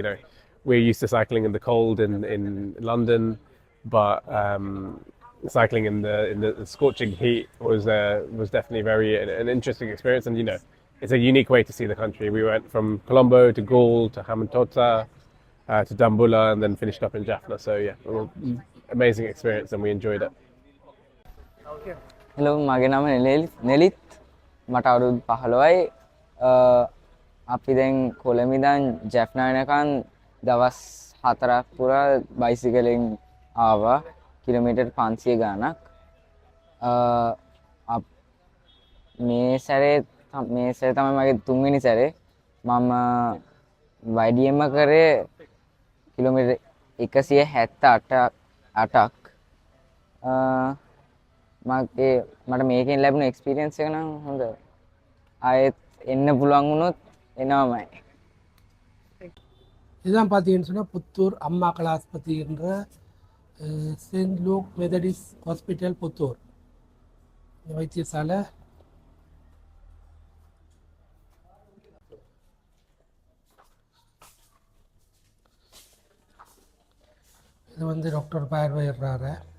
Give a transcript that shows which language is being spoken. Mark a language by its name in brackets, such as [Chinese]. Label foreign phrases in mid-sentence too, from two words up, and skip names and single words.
[English] We're used to cycling in the cold in London, but cycling in the scorching heat was definitely an interesting experience, and it's a unique way to see the country. We went from Colombo to Gaul to Hambantota to Dambulla, and then finished up in Jaffna. So amazing experience, and we enjoyed it. Hello, [Sinhala] මගේ නම නෙලිත්. මට අවුරුදු 15යි. අපි දැන් කොළඹ ඉඳන් ජැෆ්නා වෙනකන් දවස් 4ක් පුරා බයිසිකලෙන් ආවා. කිලෝමීටර් 500 ගාණක්. මේ සැරේ තමයි මගේ 3 වෙනි සැරේ. මම YDM කරේ කිලෝමීටර් 178ක්. මට මේකෙන් ලැබුණ එක්ස්පීරියන්ස් එක නම් හොඳ. ආයෙත් එන්න පුළුවන් වුණොත් එනවමයි. [Tamil] இதுதான் பார்த்தீங்கன்னு சொன்னால் புத்தூர் அம்மாக்கள் ஆஸ்பத்திரி என்ற செயின்ட் லூக் மெதடிஸ் ஹாஸ்பிட்டல் புத்தூர் வைத்தியசாலை. இது வந்து டாக்டர் பார்வையிடுறாரு.